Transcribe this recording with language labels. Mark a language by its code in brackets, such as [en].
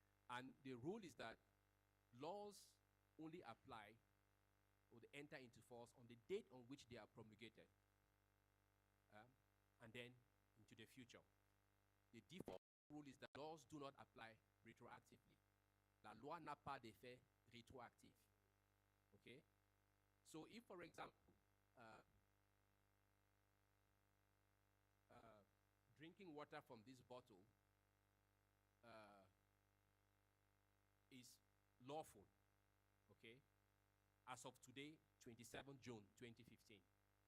[en] And the rule is that laws only apply or they enter into force on the date on which they are promulgated, and then into the future. The default rule is that laws do not apply retroactively. [fr] La loi n'a pas d'effet rétroactif. [en] Okay? So if, for example, drinking water from this bottle is lawful, okay, as of today, 27 June 2015.